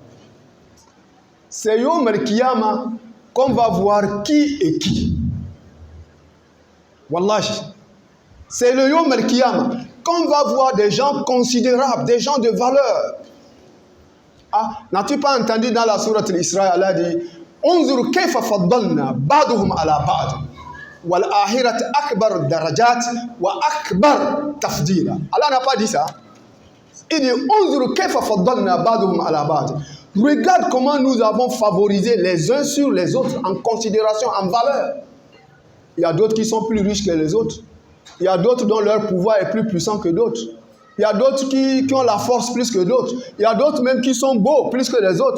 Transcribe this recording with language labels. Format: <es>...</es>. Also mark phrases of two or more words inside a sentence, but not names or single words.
<fr>C'est</fr> <ar>يوم القيامة</ar> <fr>qu'on va voir qui est qui. Wallahi. C'est le</fr> <ar>يوم القيامة</ar> <fr>qu'on va voir des gens considérables, des gens de valeur. Ah, n'as-tu pas entendu dans la sourate l'Isra, Allah dit</fr> <ar>انظر كيف فضلنا بعضهم على بعض وللآخرة أكبر درجات وأكبر تفضيلا.</ar> <fr>Allah n'a pas dit ça. Il dit</fr> <ar>انظر كيف فضلنا بعضهم على بعض.</ar> <fr>Regarde comment nous avons favorisé les uns sur les autres en considération, en valeur. Il y a d'autres qui sont plus riches que les autres. Il y a d'autres dont leur pouvoir est plus puissant que d'autres. Il y a d'autres qui ont la force plus que d'autres. Il y a d'autres même qui sont beaux plus que les autres.</fr>